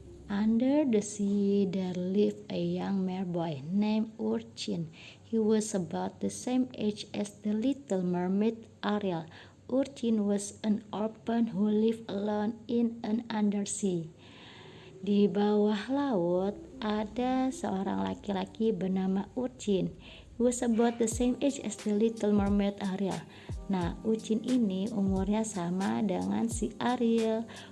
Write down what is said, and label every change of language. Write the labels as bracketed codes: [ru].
[en] Under the sea there lived a young merboy named Urchin. He was about the same age as the little mermaid Ariel. Urchin was an orphan who lived alone in an undersea. [id] Di bawah laut ada seorang laki-laki bernama Urchin. [en] He was about the same age as the little mermaid Ariel. [id] Nah, Urchin ini umurnya sama dengan si Ariel.